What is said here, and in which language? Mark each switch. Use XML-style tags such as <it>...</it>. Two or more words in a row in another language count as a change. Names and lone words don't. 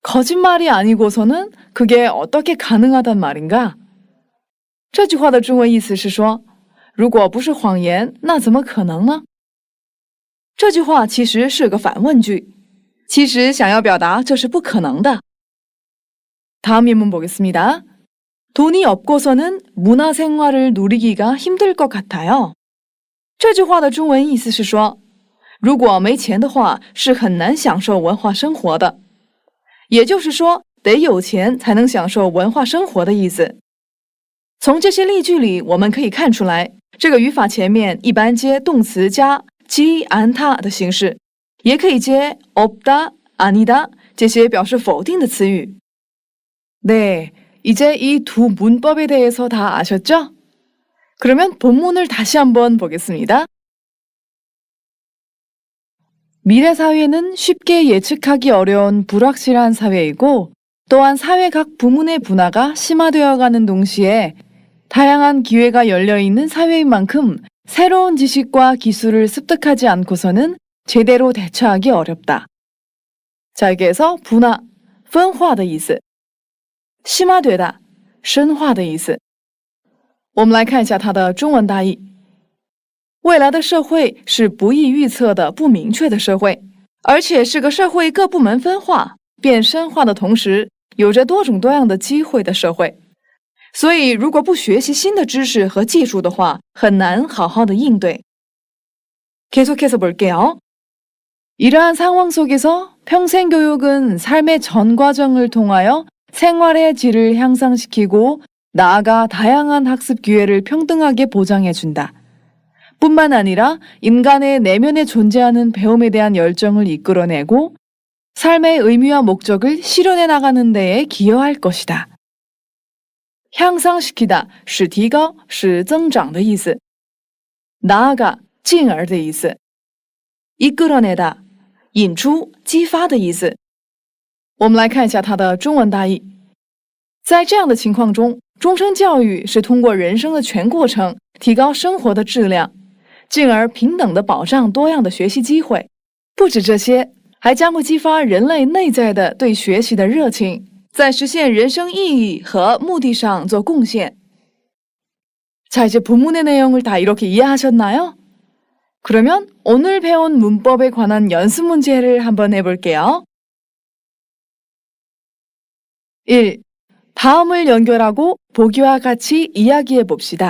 <ko>거짓말이 아니고서는 그게 어떻게 가능하단 말인가?</ko> <zh>这句话的中文意思是说，如果不是谎言，那怎么可能呢？这句话其实是个反问句，其实想要表达这是不可能的。</zh> <ko>다음 인문 보겠습니다. 돈이 없고서는 문화생활을 누리기가 힘들 것 같아요.</ko> <zh>这句话的中文意思是说，如果没钱的话，是很难享受文化生活的。也就是说，得有钱才能享受文化生活的意思。从这些例句里，我们可以看出来，这个语法前面一般接动词加</zh> <ko>지 않다</ko> <zh>的形式，也可以接</zh> <ko>없다、아니다</ko> <zh>这些表示否定的词语。</zh> <ko>네, 이제 이 두 문법에 대해서 다 아셨죠? 그러면 본문을 다시 한번 보겠습니다. 미래 사회는 쉽게 예측하기 어려운 불확실한 사회이고, 또한 사회 각 부문의 분화가 심화되어가는 동시에 다양한 기회가 열려있는 사회인 만큼 새로운 지식과 기술을 습득하지 않고서는 제대로 대처하기 어렵다. 자, 여기에서 분화,</ko> <zh>分化的意思。</zh> <ko>심화 되다</ko> <zh>深化的意思。我们来看一下它的中文大意。未来的社会是不易预测的不明确的社会，而且是个社会各部门分化、变深化的同时，有着多种多样的机会的社会。所以，如果不学习新的知识和技术的话，很难好好的应对。</zh> <ko>계속해서 볼게요. 이러한 상황 속에서 평생 교육은 삶의 전 과정을 통하여 생활의 질을 향상시키고 나아가 다양한 학습 기회를 평등하게 보장해준다. 뿐만 아니라 인간의 내면에 존재하는 배움에 대한 열정을 이끌어내고 삶의 의미와 목적을 실현해 나가는 데에 기여할 것이다. 향상시키다,</ko> <zh>使提高,使增长的意思. 나아가, 进而的意思. 이끌어내다, 引出,激发的意思。我们来看一下它的中文大意。在这样的情况中，终身教育是通过人生的全过程，提高生活的质量，进而平等地保障多样的学习机会。不止这些，还将会激发人类内在的对学习的热情，在实现人生意义和目的上做贡献。</zh> <ko>자, 이제 본문의 내용을 다 이렇게 이해하셨나요? 그러면 오늘 배운 문법에 관한 연습 문제를 한번 해볼게요. 1. 다음을 연결하고 보기와 같이 이야기해 봅시다.</ko>